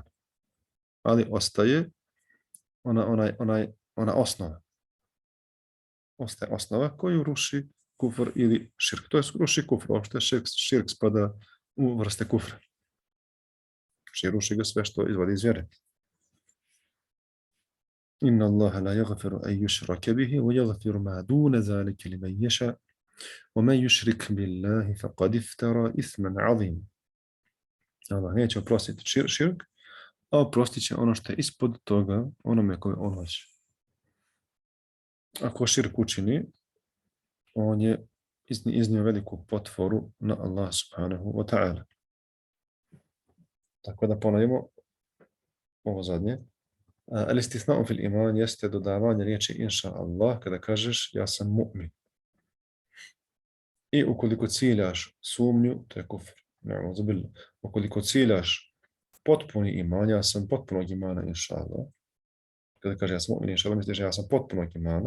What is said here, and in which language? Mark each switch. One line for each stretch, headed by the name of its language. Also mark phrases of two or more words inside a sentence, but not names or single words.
Bosnian: Ali ostaje ona osnova. Ostaje osnova koju ruši kufr ili širk. To je ruši kufr, uopšte širk spada u vrste kufra. Znači ruši ga sve što izvodi iz vjere.
Arabic: إن الله لا يغفر أن يشرك به ويغفر ما دون ذلك لمن يشاء ومن يشرك بالله فقد افترى إثما عظيما.
Bosnian: Allah neće oprostiti širk, a oprostit će ono što je ispod toga onome koje on hoće. Ako širk učini, on je iznio veliku potvoru na Allah
Arabic: سبحانه وتعالى.
Bosnian: Tako da ponovimo ovo zadnje.
Arabic: الاستثناء في الإيمان
Bosnian: jeste dodavanje riječi
Arabic: إن شاء الله
Bosnian: kada kažeš ja sam mu'min. I ukoliko ciljaš sumnju, to je kufr. Ukoliko ciljaš potpuni iman, ja sam potpunog imana
Arabic: إن شاء الله.
Bosnian: Kada kaže ja sam mu'min
Arabic: إن شاء الله,
Bosnian: misliš ja sam potpunog imana.